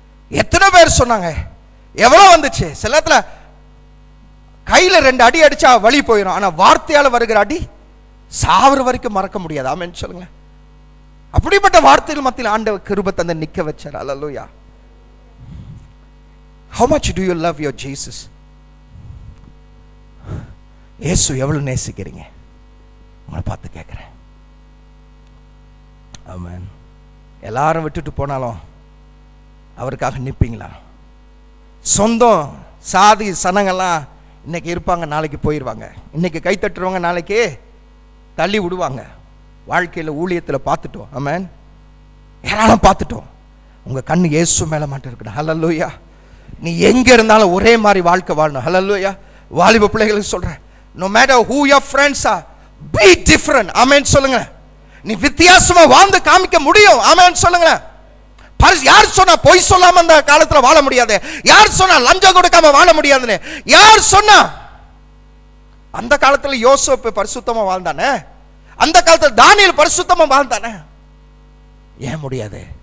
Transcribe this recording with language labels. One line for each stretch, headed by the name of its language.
Tamil: எத்தனை பேர் சொன்னாங்க, எவ்வளவு வந்துச்சு. சில இடத்துல கையில 2 அடி அடிச்சா வலி போயிடும், ஆனா வார்த்தையால வருகிற அடி சாவர வரைக்கும் மறக்க முடியாது. ஆமென் சொல்லுங்க. அப்படிப்பட்ட வார்த்தைகள் மத்தியில் ஆண்டவர் கிருபை தந்து நிக்க வச்சார். ஹல்லேலூயா.
English: How much do you love your Jesus?
Tamil: இயேசு எவ்வளவு நேசிக்கிறீங்க? உங்களை பார்த்து கேட்கிறேன். ஆமென். எல்லாரும் விட்டுட்டு போனாலும் அவருக்காக நிற்பீங்களா? சொந்தம் சாதி சனங்கள்லாம் இன்னைக்கு இருப்பாங்க, நாளைக்கு போயிடுவாங்க. இன்னைக்கு கை தட்டுறவங்க நாளைக்கு தள்ளி விடுவாங்க. வாழ்க்கையில் ஊழியத்தில் பார்த்துட்டோம். ஆமென். ஏராளம் பார்த்துட்டோம். உங்கள் கண்ணு இயேசு மேலே மட்டும் இருக்கணும். ஹல்லேலூயா. நீ எங்கே இருந்தாலும் ஒரே மாதிரி வாழ்க்கை வாழணும். ஹல்லேலூயா. வாலிப பிள்ளைகளுக்கு சொல்கிறேன்,
English: no matter who your friends are, be different.
Tamil: ஆமென் சொல்லுங்க. நீ வித்தியாசமா வாழ்ந்து காமிக்க முடியும். ஆமென் சொல்லுங்க. யார் சொன்னா பொய் சொல்லாம அந்த காலத்துல வாழ முடியாது? யார் சொன்னா லஞ்சம் கொடுக்காம வாழ முடியாதுன்னு? யார் சொன்னா? அந்த காலத்துல யோசேப்பு பரிசுத்தமா வாழ்ந்தானே, அந்த காலத்துல தானியேல் பரிசுத்தமா வாழ்ந்தானே. ஏன் முடியாது?